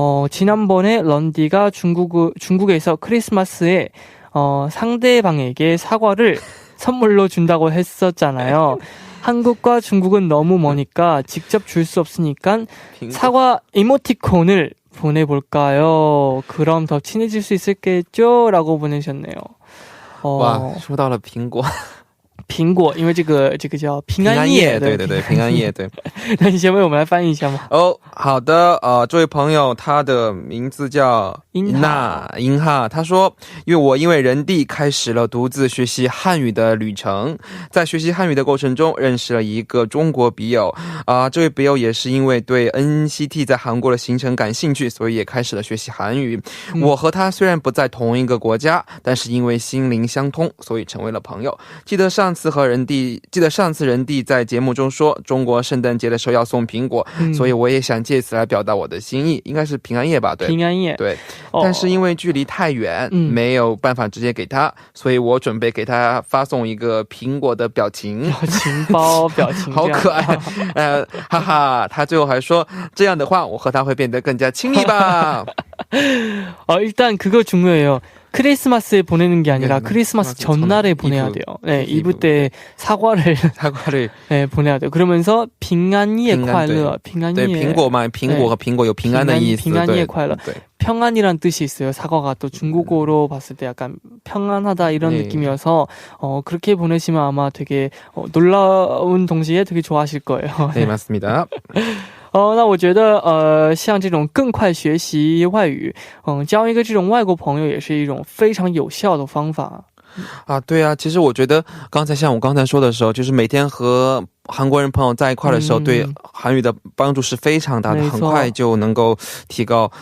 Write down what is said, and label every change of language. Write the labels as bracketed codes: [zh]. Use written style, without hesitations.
[ko] 지난번에 런디가 중국에서 크리스마스에 상대방에게 사과를 선물로 준다고 했었잖아요. 한국과 중국은 너무 머니까 직접 줄 수 없으니까 사과 이모티콘을 보내볼까요? 그럼 더 친해질 수 있겠죠? 라고 보내셨네요. [zh] 와, 说到了苹果。苹果，因为这个叫平安夜，对对对，平安夜，对。那你先为我们来翻译一下吗？好的，这位朋友他的名字叫英哈，他说因为人地开始了独自学习汉语的旅程，在学习汉语的过程中认识了一个中国笔友，这位笔友也是因为对 NCT 在韩国的行程感兴趣，所以也开始了学习韩语。我和他虽然不在同一个国家，但是因为心灵相通，所以成为了朋友。记得上次人地在节目中说中国圣诞节的时候要送苹果，所以我也想借此来表达我的心意，应该是平安夜吧？对，平安夜，对。但是因为距离太远，没有办法直接给他，所以我准备给他发送一个苹果的表情包，表情好可爱。哈哈，他最后还说这样的话我和他会变得更加亲密吧。 [ko] 일단 그거 중요해요. 크리스마스에 보내는 게 아니라 크리스마스 전날에 보내야 돼요. 네, 이브 때 사과를 네, 보내야 돼요. 그러면서 빙안예 콰일러, 빙안예. 네, [zh] 苹果嘛, 苹果和苹果有平安的意思. [ko] 빙안예 콰일러. 평안이란 뜻이 있어요. 사과가 또 중국어로 봤을 때 약간 평안하다 이런 느낌이어서 그렇게 보내시면 아마 되게 놀라운 동시에 되게 좋아하실 거예요. 네, 맞습니다. [zh] 那我觉得像这种更快学习外语，交一个这种外国朋友也是一种非常有效的方法。对啊，其实我觉得像我刚才说的时候，就是每天和韩国人朋友在一块的时候，对韩语的帮助是非常大的，很快就能够提高。